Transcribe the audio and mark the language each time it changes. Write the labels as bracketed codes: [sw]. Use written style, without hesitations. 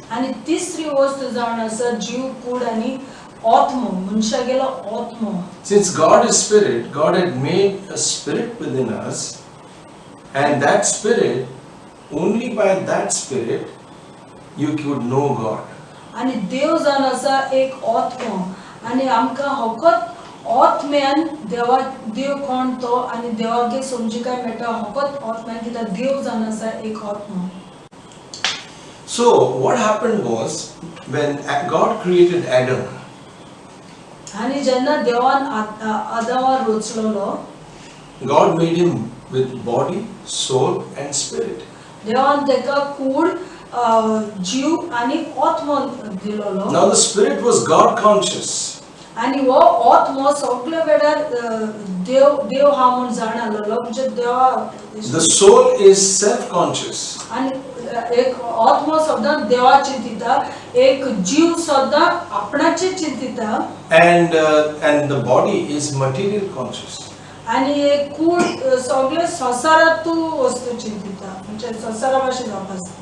[gom] आणि तिसरी वस्त जावन आसा जीव कूड आनी आत्मो मनशागेलो आत्मो. [en] Since God is spirit, God had made a spirit within us, and that spirit, only by that spirit, you could know God. [gom] आणि देव जावन आसा एक आत्मो आणि आमकां फकत आत्म्यान देव कोण तो आणि देवागे समजिकाय मेळटा फकत आत्म्यान कित्याक देव जावन आसा एक आत्मो. [en] So, what happened was, when God created Adam, [gom] आणि जेन्ना देवान आदामा रचलोलो [en] God made him with body, soul and spirit. [gom] देवान तेका कूड जीव आणि आत्मो दिलोलो. [en] Now the spirit was God conscious. [gom] आणि वो आत्मो सगळे वेळार देव हा म्हणून जाणलो म्हणजे देवा. [en] The soul is self-conscious. [gom] आणि एक आत्मो सुद्धा देवा चिंतिता एक जीव सुद्धा आपणाचे चिंतिता. [en] And the body is material conscious. [gom] आणि एक कूड सगळे संसारातू वस्तू चिंतिता म्हणजे संसारा भाशेन जावपास.